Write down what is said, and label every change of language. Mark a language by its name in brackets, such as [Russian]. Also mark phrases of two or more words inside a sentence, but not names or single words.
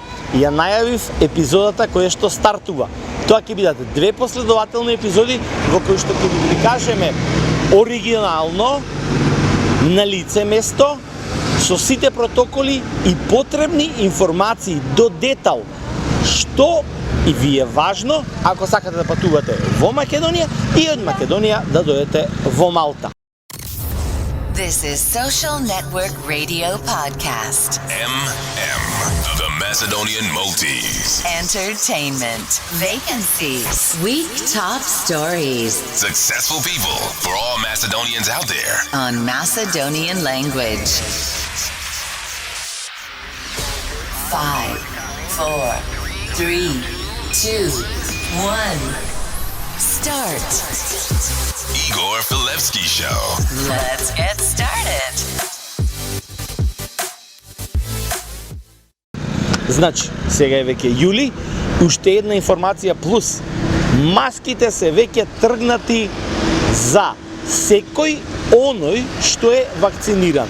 [Macedonian] Ја најавив епизодата која што стартува. Тоа ќе бидат две последователни епизоди во кои што ќе ви кажеме оригинално, на лице место, со сите протоколи и потребни информации до детал, што и ви е важно ако сакате да патувате во Македонија и од Македонија да дојдете во Малта. [English] This is Social Network Radio Podcast. The Macedonian Maltese. Entertainment. Vacancies. Week top stories. Successful people for all Macedonians out there. On Macedonian language. 5, 4, 3, 2, 1. Start. Igor Filevski Show. Let's get started. [Macedonian] Значи, сега е веќе јули, уште една информација плюс. Маските се веќе тргнати за секој оној што е вакциниран.